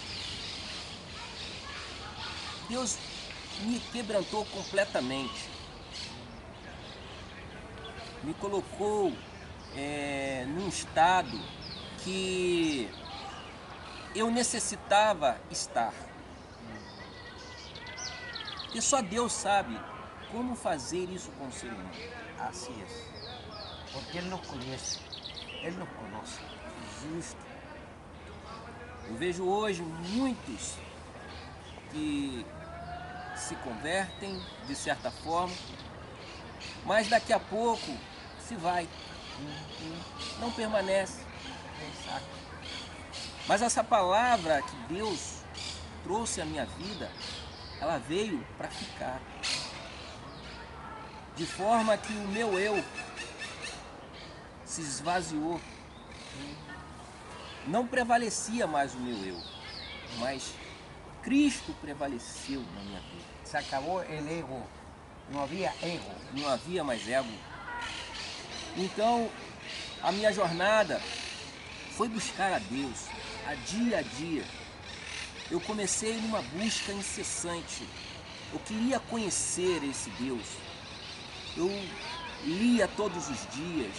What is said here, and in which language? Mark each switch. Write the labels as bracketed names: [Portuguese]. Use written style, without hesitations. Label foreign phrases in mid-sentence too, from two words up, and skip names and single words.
[Portuguese] Deus me quebrantou completamente, me colocou num estado que eu necessitava estar. E só Deus sabe como fazer isso com o ser humano. [Spanish] Así es, porque Él nos conoce, Él nos conoce. Justo. [Portuguese] Eu vejo hoje muitos que se convertem de certa forma, mas daqui a pouco se vai, não permanece. [Spanish] Exacto. [Portuguese] Mas essa palavra que Deus trouxe à minha vida, ela veio para ficar. De forma que o meu eu se esvaziou. Não prevalecia mais o meu eu, mas Cristo prevaleceu na minha vida. [Spanish] Se acabó el ego, no había ego. [Portuguese] Não havia mais ego. Então, a minha jornada foi buscar a Deus, a dia. Eu comecei numa busca incessante. Eu queria conhecer esse Deus. Eu lia todos os dias.